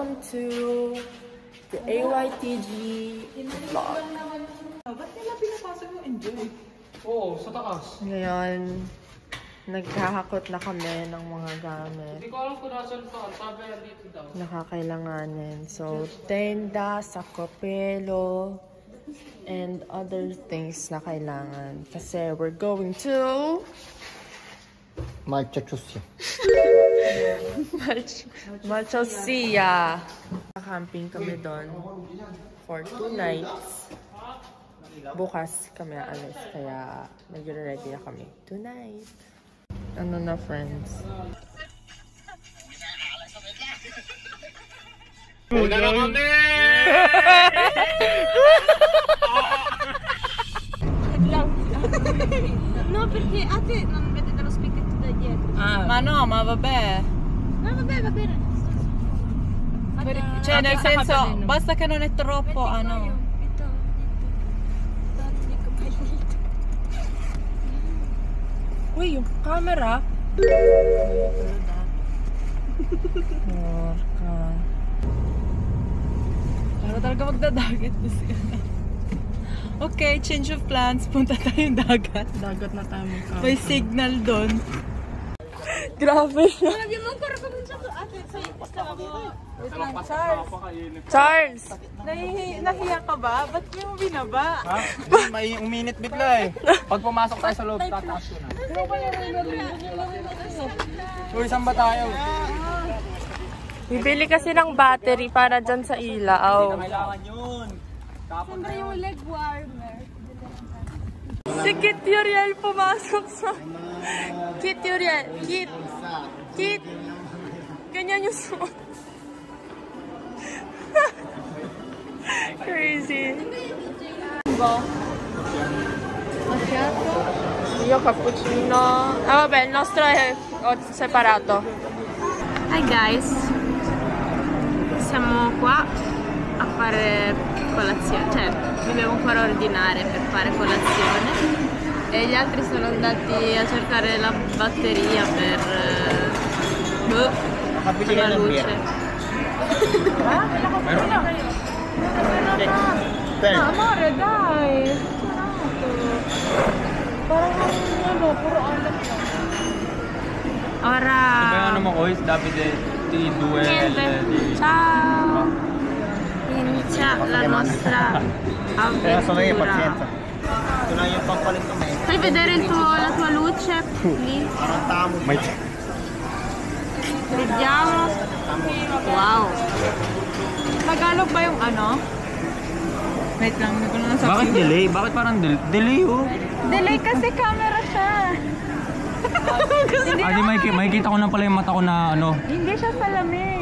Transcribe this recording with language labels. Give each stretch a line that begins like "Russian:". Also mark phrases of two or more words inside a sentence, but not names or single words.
English: to the AYTG vlog.
Filipino: Ba't nila pinapasok yung enjoy? Oo, sa taas. Ngayon, naghahakot na kami ng mga gamit. Hindi ko alam kung nasan pa. Sabi yan dito daw. Nakakailanganin. So,
Italian: tenda, sakopelo,
English: and other things
Filipino: na kailangan.
English: Kasi we're going to... Malchosia.
Filipino: Camping kami doon for 2 nights. Bukas kami aalis, kaya nag-ready na kami tonight. Ano na, friends? Una na kami!
Italian: No, perché a te non vede dallo specchietto da dietro. Ah, ma no, ma vabbè. No, vabbè, va bene. Cioè, nel senso, basta che non è troppo,
Filipino: ano. Uy, yung camera.
Italian: Porca.
Filipino: Para talaga magdadagat na siya.
English: Okay, change of plans.
Filipino: Punta tayong dagat. Dagat na tayo magkakaroon. May signal doon. Grabe siya.
Italian: Abbiamo ancora cominciato a Charles!
Filipino: Nahiya ka ba? Ba't mo binaba? Ha? May uminit bigla eh. Pag pumasok tayo sa loob, tataas yun ah. Uy, saan ba tayo? Bibili kasi ng battery para dyan sa ilaw. Kailangan yun. Sembra yung
English: leg warmer.
Filipino: Si Kit Uriel pumasok sa... Kit Uriel. Kit. Ganyan yung suot.
English: Crazy.
Italian: Macchiato? Io cappuccino. Ah vabbè, il nostro è separato.
English: Hi guys.
Italian: Siamo qua a fare colazione, cioè mi devo ancora ordinare per fare colazione e gli altri sono andati a cercare la batteria per la luce. Amore, dai!
Filipino: Parang ano, puro alam lang.
Italian: Ora... Ano mo ko is Davide di due Ciao! Inizia la nostra avventura. Fai vedere la tua luce lì. Vediamo. Wow.
Filipino: Tagalog ba yung ano? Wait lang, hindi ko na nasabi. Bakit delay? Bakit parang delay oh? Delay kasi camera siya. Di makikita ko na pala yung mata ko na ano. Hindi siya salamin.